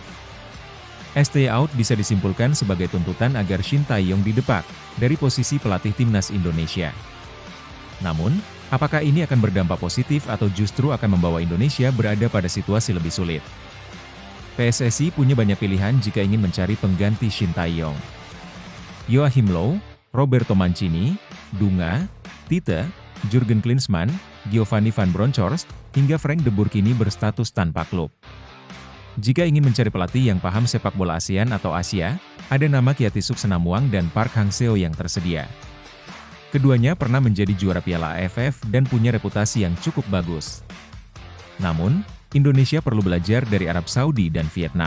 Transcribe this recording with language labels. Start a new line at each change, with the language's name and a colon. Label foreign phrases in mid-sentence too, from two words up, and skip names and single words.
English: Stay out
Indonesian: bisa disimpulkan sebagai tuntutan agar Shin Tae-yong didepak dari posisi pelatih timnas Indonesia. Namun, apakah ini akan berdampak positif atau justru akan membawa Indonesia berada pada situasi lebih sulit? PSSI punya banyak pilihan jika ingin mencari pengganti Shin Tae-yong. Joachim Low, Roberto Mancini, Dunga, Tite, Jurgen Klinsmann, Giovanni van Bronckhorst, hingga Frank de Boer kini berstatus tanpa klub. Jika ingin mencari pelatih yang paham sepak bola ASEAN atau Asia, ada nama Kiatisuk Senamuang dan Park Hang-seo yang tersedia. Keduanya pernah menjadi juara Piala AFF dan punya reputasi yang cukup bagus. Namun, Indonesia perlu belajar dari Arab Saudi dan Vietnam.